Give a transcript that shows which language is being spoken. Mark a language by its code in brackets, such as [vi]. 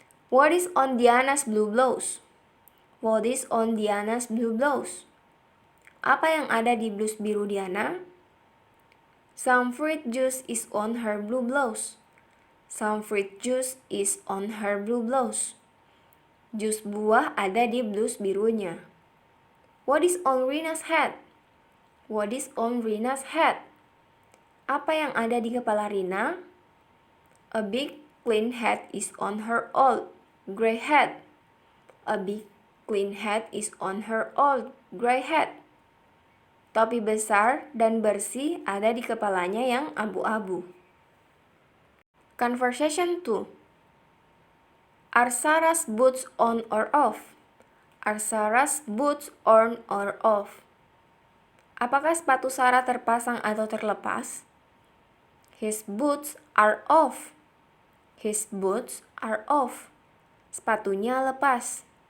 [en] What is on Diana's blue blouse? What is on Diana's blue blouse? [id] Apa yang ada di blus biru Diana? [en] Some fruit juice is on her blue blouse. Some fruit juice is on her blue blouse. [id] Jus buah ada di blus birunya. [en] What is on Rina's head? What is on Rina's head? [id] Apa yang ada di kepala Rina? [en] A big clean head is on her old gray head. A big clean head is on her old gray head. [id] Topi besar dan bersih ada di kepalanya yang abu-abu. [en] Conversation 2. Are Sarah's boots on or off? Are Sarah's boots on or off? [id] Apakah sepatu Sarah terpasang atau terlepas? [en] His boots are off. His boots are off. [id] Sepatunya lepas.